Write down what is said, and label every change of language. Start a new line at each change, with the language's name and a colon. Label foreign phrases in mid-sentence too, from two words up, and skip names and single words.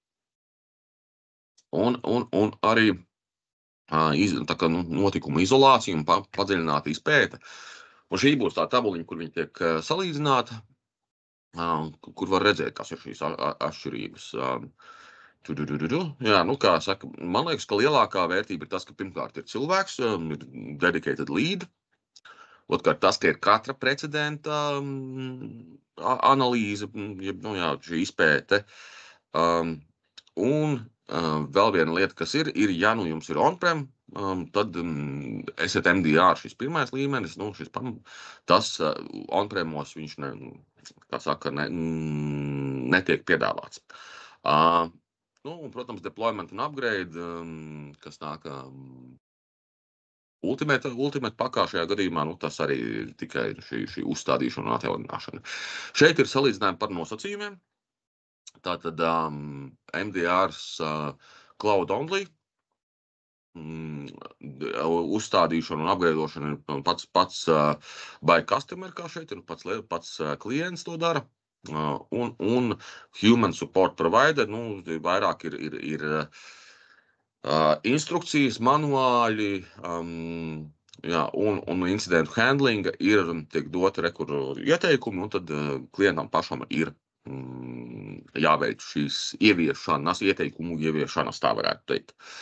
Latvian: Un arī notikumu izolācija un padziļināta izpēte. Un šī būs tā tabuliņa, kur viņi tiek salīdzināti, kur var redzēt, kas ir šīs atšķirības. Jā, kā saka, man liekas, ka lielākā vērtība ir tas, ka pirmkārt ir cilvēks, ir
English: dedicated lead.
Latvian: Otrkārt, tas, ka ir katra precedenta analīze, šī izpēte. Un vēl viena lieta, kas ir, ja jums ir on-prem, tad esat MDR šis pirmais līmenis, tas on-premos viņš netiek piedāvāts. Un, protams, deployment un upgrade, kas nāk Ultimate pakā šajā gadījumā, tas arī ir tikai šī uzstādīšana un atjaunināšana. Šeit ir salīdzinājumi par nosacījumiem. Tātad MDRs
English: cloud only,
Latvian: uzstādīšana un upgradeošana ir pats
English: by customer,
Latvian: kā šeit ir, pats klients to dara.
English: Un human support provider,
Latvian: vairāk ir instrukcijas, manuāļi, un incidentu handlinga tiek dota ieteikumi, un tad klientam pašam ir jāveic šīs ieteikumu ieviešanas, tā varētu teikt.